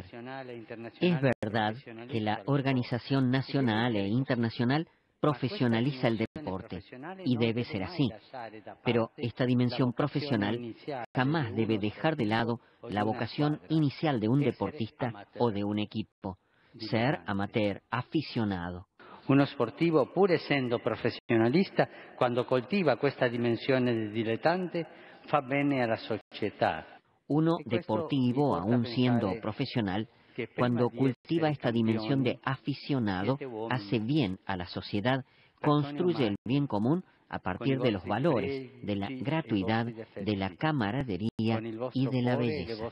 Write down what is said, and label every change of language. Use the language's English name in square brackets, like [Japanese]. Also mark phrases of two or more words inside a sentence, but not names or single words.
[Spanish] Es verdad que la organización nacional e internacional profesionaliza el deporte, y debe ser así. Pero esta dimensión profesional jamás debe dejar de lado la vocación inicial de un deportista o de un equipo: ser amateur, aficionado. [Italian] Uno sportivo, pur essendo professionalista, quando coltiva questa dimensione di dilettante, fa bene alla società. [Spanish] Uno deportivo, aún siendo profesional, cuando cultiva esta dimensión de aficionado, hace bien a la sociedad, construye el bien común a partir de los valores, de la gratuidad, de la camaradería y de la belleza.